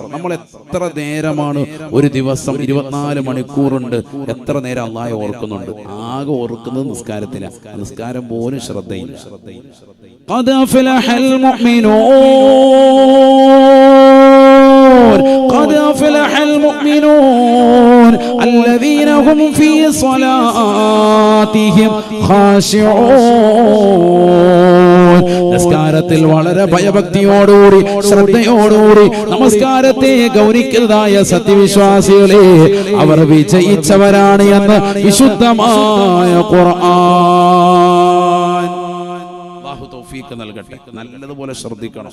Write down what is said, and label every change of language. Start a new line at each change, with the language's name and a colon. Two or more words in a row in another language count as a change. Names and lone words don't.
Malayalam: നമ്മൾ എത്ര നേരമാണ് ഒരു ദിവസം 24 മണിക്കൂറുണ്ട്, എത്ര നേരം അല്ലാഹയെ ഓർക്കുന്നുണ്ട്? ആകെ ഓർക്കുന്നത് നിസ്കാരത്തിലാണ്. നിസ്കാരം പോലും ശ്രദ്ധയില്ല.
Arabic: قد أفلح المؤمنون، قد أفلح المؤمنون الذين هم في صلاتهم خاشعون.
Malayalam: നമസ്കാരത്തിൽ വളരെ ഭയഭക്തിയോടുകൂടി ശ്രദ്ധയോടുകൂടി നമസ്കാരത്തെ ഗൗനിക്കുന്നതായ സത്യവിശ്വാസികളെ അവർ വിജയിച്ചവരാണ് എന്ന് വിശുദ്ധമായ ഖുർആൻ. അല്ലാഹു തൗഫീഖ് നൽകട്ടെ. നല്ലതുപോലെ ശ്രദ്ധിക്കണം.